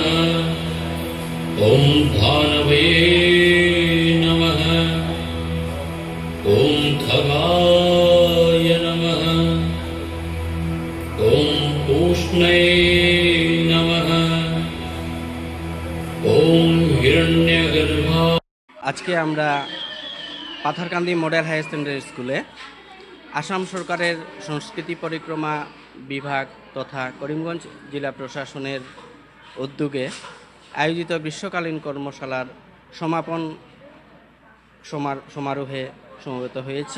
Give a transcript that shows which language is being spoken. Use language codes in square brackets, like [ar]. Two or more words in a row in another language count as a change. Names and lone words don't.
[sa] ओम भानवे नमः। ओम खगाय नमः। ओम उष्णे नमः। ओम हिरण्यगर्भा। [bn] আজকে আমরা পাথারকান্দি মডেল হায়ার সেকেন্ডারি স্কুলে আসাম সরকারের সংস্কৃতি পরিক্রমা বিভাগ তথা করিমগঞ্জ জেলা প্রশাসনের উদ্যোগে আয়োজিত গ্রীষ্মকালীন কর্মশালার সমাপন সমারোহে সমবেত হয়েছি।